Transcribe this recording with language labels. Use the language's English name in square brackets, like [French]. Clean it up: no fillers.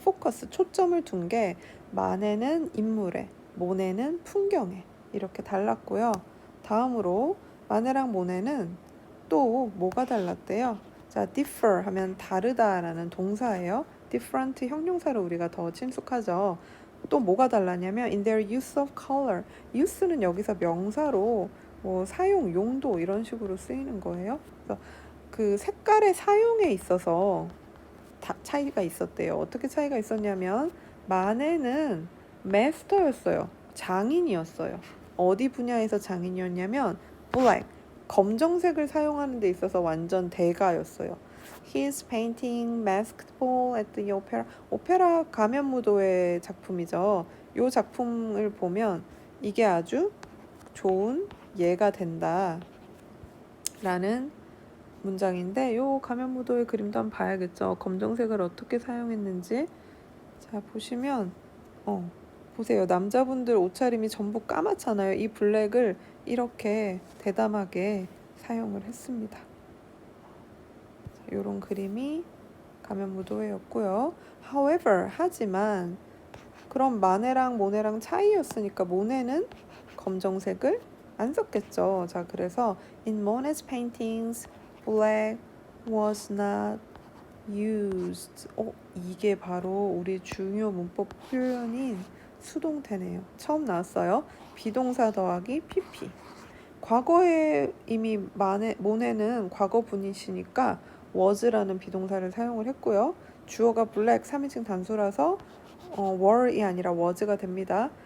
[Korean] 포커스, 초점을 둔 게 마네는 인물에, 모네는 풍경에 이렇게 달랐고요. 다음으로 마네랑 모네는 또 뭐가 달랐대요? 자, differ 하면 다르다라는 동사예요. different 형용사로 우리가 더 친숙하죠. 또 뭐가 달랐냐면 [English] in their use of color. [Korean] use는 여기서 명사로 뭐 사용, 용도 이런 식으로 쓰이는 거예요. 그래서 그 색깔의 사용에 있어서 차이가 있었대요. 어떻게 차이가 있었냐면 마네는 마스터였어요. 장인이었어요. 어디 분야에서 장인이었냐면 black, 검정색을 사용하는 데 있어서 완전 대가였어요. [English] His painting Masked Ball at the Opera. [Korean] 오페라 가면무도회 작품이죠. 이 작품을 보면 이게 아주 좋은 예가 된다 라는 문장인데 요 가면무도회 그림도 한번 봐야겠죠. 검정색을 어떻게 사용했는지. 자, 보시면 보세요. 남자분들 옷차림이 전부 까맣잖아요. 이 블랙을 이렇게 대담하게 사용을 했습니다. 이런 그림이 가면무도회였고요. [English] However, [Korean] 하지만 그럼 마네랑 모네랑 차이였으니까 모네는 검정색을 안 썼겠죠. 자, 그래서 [English] in Monet's paintings, black was not used. [Korean] 이게 바로 우리 중요 문법 표현인 수동태네요. 처음 나왔어요. 비동사 더하기 pp. 과거에 이미 모네는 과거분이시니까 was라는 비동사를 사용을 했고요. 주어가 black 3인칭 단수라서 were이 아니라 was가 됩니다.